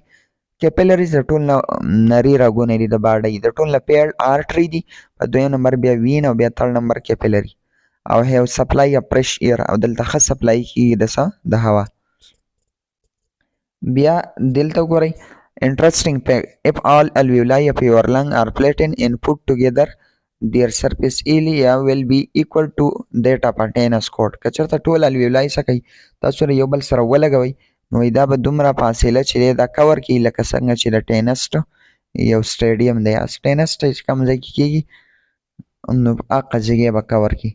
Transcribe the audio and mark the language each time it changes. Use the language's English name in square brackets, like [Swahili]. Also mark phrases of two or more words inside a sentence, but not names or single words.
[Pashto] کیپیلریز د ټول نه نري رګونه دي د باډۍ، د ټول نه پیړ آرټري دي، په دویم نمبر بیا وین او بیا تړ نمبر کیپیلري. او [English] have supply of fresh air, [Pashto] او دلته ښه سپلای کېږي د څه؟ د هوا. بیا دلته ګورئ [English] interesting fact if all alveoli of your lung are flattened and put together their surface area will be equal to that of a tennis court. [Pashto] که چېرته ټول الویولای څه کوي تاسو سره یو بل سره ولګوئ نو دا به دومره فاصله چې دی دا کور کړي لکه څنګه چې د ټینس یو سټیډیم دی ټینس چې کوم ځای کې کېږي نو هغه ځای به کور کړي.